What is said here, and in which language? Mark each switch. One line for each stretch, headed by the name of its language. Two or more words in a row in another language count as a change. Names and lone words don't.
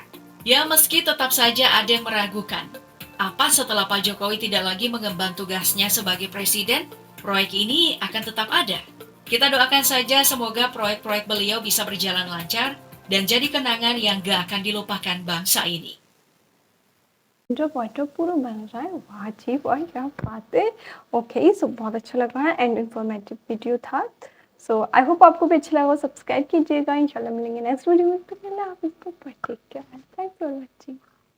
Indonesian: Ya meski tetap saja ada yang meragukan, apa setelah Pak Jokowi tidak lagi mengemban tugasnya sebagai presiden, proyek ini akan tetap ada. Kita doakan saja semoga proyek-proyek beliau bisa berjalan lancar dan jadi kenangan yang gak akan dilupakan bangsa ini.
Hindi: जो वाटर पूरा बन रहा है वाह जी वाह क्या बात है
English: okay so
Hindi: बहुत अच्छा लगा है
English: and informative video
Hindi: था
English: so I hope
Hindi: आपको भी अच्छा लगा सब्सक्राइब कीजिएगा इंशाल्लाह मिलेंगे
English: next video
Hindi: में तो पहले आप इसको
English: take care thanks for watching